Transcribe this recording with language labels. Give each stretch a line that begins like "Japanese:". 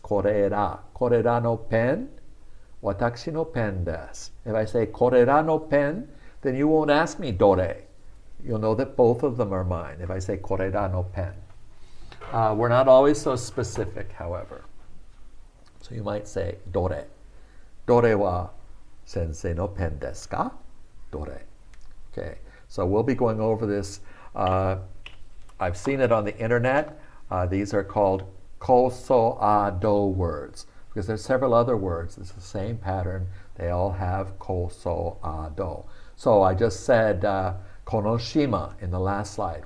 Japanese: これら.これらのpen. 私のpenです.
English: If I say
Japanese: これらのpen,
English: then you won't ask me どれ. You'll know that both of them are mine. If I say
Japanese: これらのpen.
English: We're not always so specific, however. So you might say どれ.
Japanese: どれは先生のpenですか?
English: どれ.Okay. So we'll be going over this. I've seen it on the internet. These are called koso-a-do words because there's several other words. It's the same pattern. They all have koso-a-do. So I just said konoshima in the last slide.